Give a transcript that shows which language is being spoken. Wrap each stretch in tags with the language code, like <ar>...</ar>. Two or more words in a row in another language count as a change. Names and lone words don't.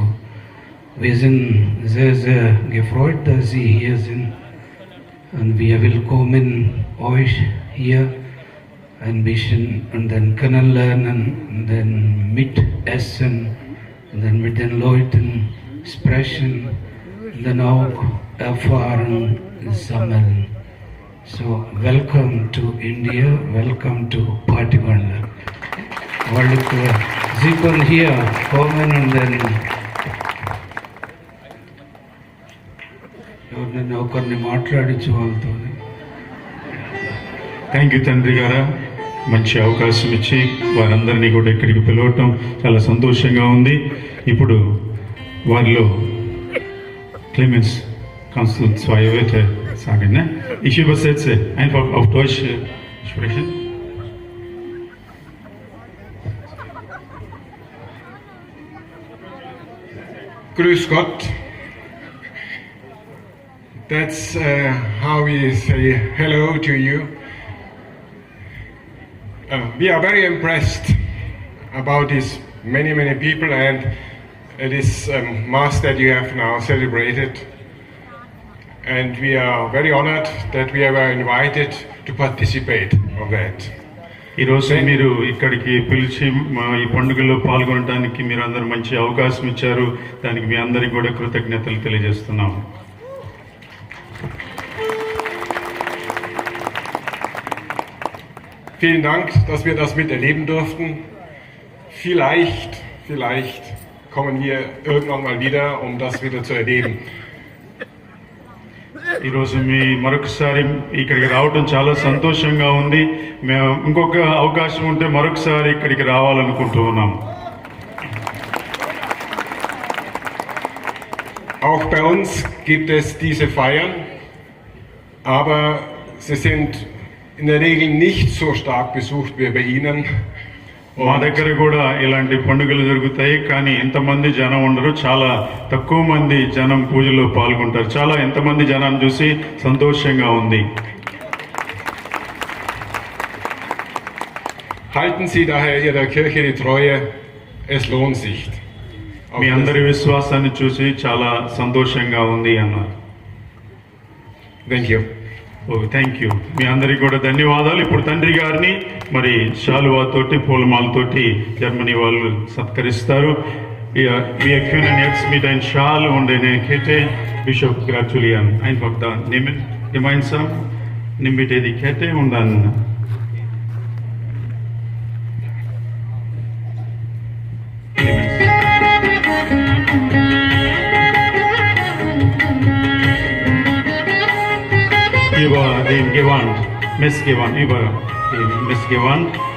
<de>Wir sind sehr, sehr gefreut, dass Sie hier sind und wir willkommen euch hier ein bisschen und dann kennenlernen und dann mitessen und dann mit den Leuten sprechen und dann auch Erfahrung sammeln.</de> <en>So, welcome to India, welcome to Partygonla.</en> <de>Sie können hier kommen und dann</de> <te>ఎవరినైనా ఒకరిని మాట్లాడించు వాళ్ళతో.</te> <en>thank you</en> <te>తండ్రి గారా, మంచి అవకాశం ఇచ్చి వారందరినీ కూడా ఇక్కడికి పిలవటం చాలా సంతోషంగా ఉంది. ఇప్పుడు వారిలో</te> <de>Clemens, kannst du 2 Wörter sagen? Ne? Ich übersetze, einfach auf Deutsch sprechen. Grüß Gott.</de> <en>That's how we say hello to you. We are very impressed about these many people and this Mass that you have now celebrated. And we are very honored that we were invited to participate of that.</en> <te>ఈరోజు మీరు ఇక్కడికి పిలిచి ఈ పండుగలో పాల్గొనడానికి మీరు అందరూ మంచి అవకాశం ఇచ్చారు. దానికి మీ అందరికీ కూడా కృతజ్ఞతలు తెలియజేస్తున్నాము.</te> <de>Vielen Dank, dass wir das miterleben durften. Vielleicht kommen wir irgendwann mal wieder, um das wieder zu erleben.</de> <te>ఈరోజు మీ మరొకసారి ఇక్కడికి రావడం చాలా సంతోషంగా ఉంది. మేము ఇంకొక అవకాశం ఉంటే మరొకసారి ఇక్కడికి రావాలనుకుంటూ ఉన్నాము.</te> <de>Auch bei uns gibt es diese Feiern, aber sie sind in der Regel nicht so stark besucht wie bei Ihnen.</de> <te>మా దగ్గర కూడా ఇలాంటి పండుగలు జరుగుతాయి, కానీ ఎంతమంది జనం ఉండరు. చాలా తక్కువ మంది జనం పూజలో పాల్గొంటారు. చాలా ఎంతమంది జనాన్ని చూసి సంతోషంగా ఉంది.</te> <de>Halten Sie daher Ihrer Kirche die Treue, es lohnt sich.</de> <te>మీ అందరి విశ్వాసాన్ని చూసి చాలా సంతోషంగా ఉంది అన్నారు.</te> <en>Thank you. Thank you. మీ అందరికీ కూడా ధన్యవాదాలు.</en> <te>ఇప్పుడు తండ్రి గారిని మరి శాలువాతోటి పూలమాలతోటి జర్మనీ వాళ్ళు సత్కరిస్తారు.</te> <de>Wir können jetzt mit einem Schal und einer Kette Bischof gratulieren. Einfach da nehmen, gemeinsam. Nimm bitte die Kette und dann über den Gewand, Messgewand, über den Messgewand.</de>